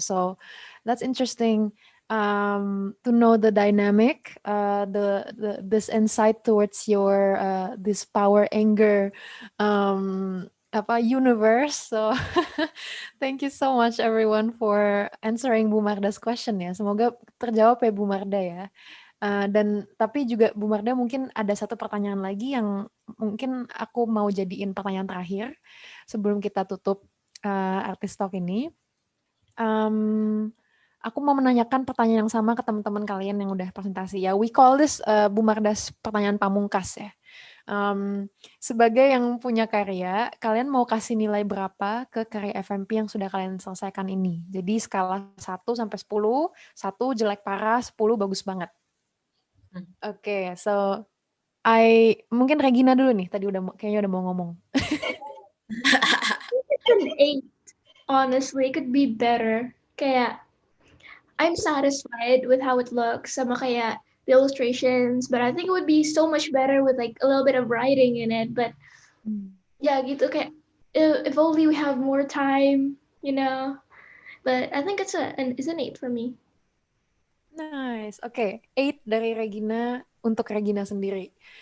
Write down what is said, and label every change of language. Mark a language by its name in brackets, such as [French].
[English] So that's interesting to know the dynamic, this insight towards your this power anger apa universe. So thank you so much everyone for answering Bu Marda's question ya. [Indonesian] Semoga terjawab ya Bu Marda ya. Dan tapi juga Bu Marda mungkin ada satu pertanyaan lagi yang mungkin aku mau jadiin pertanyaan terakhir sebelum kita tutup artis talk ini. Aku mau menanyakan pertanyaan yang sama ke teman-teman kalian yang udah presentasi ya. [English] We call this [Indonesian] Bu Mardas pertanyaan pamungkas ya. Sebagai yang punya karya, kalian mau kasih nilai berapa ke karya FMP yang sudah kalian selesaikan ini? Jadi skala 1 sampai 10, 1 jelek parah, 10 bagus banget. Oke, so mungkin Regina dulu nih, tadi kayaknya udah mau ngomong. [English] It's an 8, honestly. It could be better. Kayak, I'm satisfied with how it looks, [Indonesian] sama kayak [English] the illustrations, but I think it would be so much better with like a little bit of writing in it. But yeah, [Indonesian] gitu kayak [English] if only we have more time, you know. But I think it's an 8 for me. Nice. [Indonesian] Oke, 8 dari Regina untuk Regina sendiri.